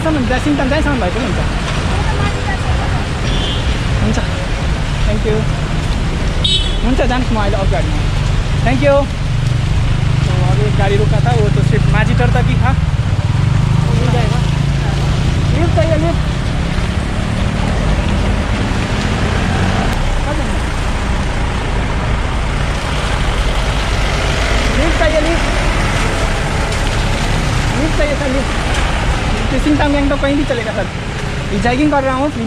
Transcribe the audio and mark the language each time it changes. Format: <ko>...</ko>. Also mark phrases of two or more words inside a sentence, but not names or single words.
<ne>त्यहाँ सिङताम जहाँसम्म भए पनि हुन्छ हुन्छ</ne> <en>thank you</en> <ne>हुन्छ जान्छु म अहिले अरू गाडीमा</ne> <en>thank you</en> <hi>तो अभी एक गाड़ी रुका था वो तो सिर्फ मैजिटर तक ही था मिल जाएगा लिफ्ट चाहिए लिफ्ट लिफ्ट चाहिए लिफ्ट चाहिए सर लिफ्ट सिंगताम गैंग तो कहीं भी चलेगा सर हिचाइकिंग कर रहा हूँ फ्री</hi>